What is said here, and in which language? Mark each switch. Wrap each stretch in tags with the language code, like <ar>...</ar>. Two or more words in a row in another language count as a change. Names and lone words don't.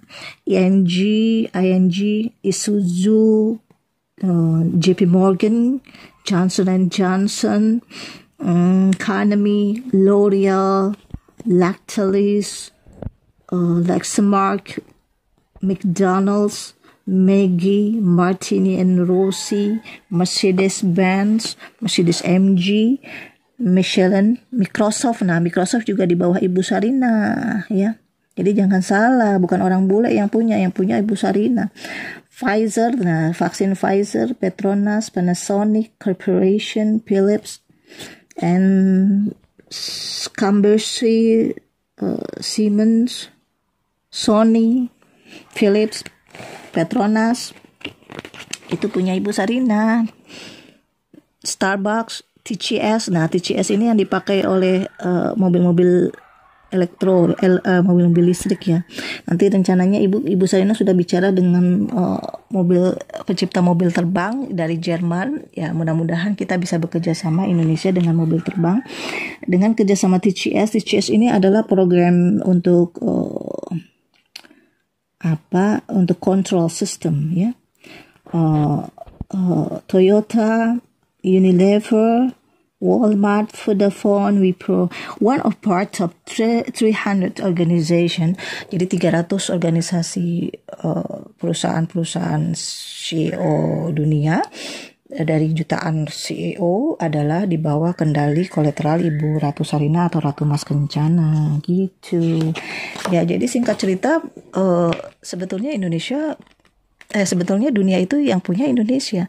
<id>ING, Isuzu, JP Morgan, Johnson & Johnson, Economy, L'Oreal, Lactalis, Lexmark, McDonald's, Maggi, Martini & Rossi, Mercedes-Benz, Mercedes-AMG, Michelin, Microsoft. Nah, Microsoft juga di bawah Ibu Sarina ya. Jadi jangan salah, bukan orang bule yang punya Ibu Sarina. Pfizer, nah vaksin Pfizer, Petronas, Panasonic Corporation, Philips, and Scumbercy, Siemens, Sony, Philips, Petronas, itu punya Ibu Sarina. Starbucks, TCS, nah TCS ini yang dipakai oleh mobil-mobil mobil listrik ya. Nanti rencananya Ibu Sarina sudah bicara dengan pencipta mobil terbang dari Jerman. Ya, mudah-mudahan kita bisa bekerja sama Indonesia dengan mobil terbang dengan kerjasama TCS. TCS ini adalah program untuk untuk</id> <en>control system</en> <id>ya. Toyota, Unilever,</id> <en>Walmart, Vodafone, Wipro, one of part of 300 organization.</en> <id>Jadi 300 organisasi perusahaan-perusahaan CEO dunia dari jutaan CEO adalah di bawah kendali kolateral Ibu Ratu Sarina atau Ratu Mas Kencana gitu. Ya, jadi singkat cerita sebetulnya dunia itu yang punya Indonesia.</id>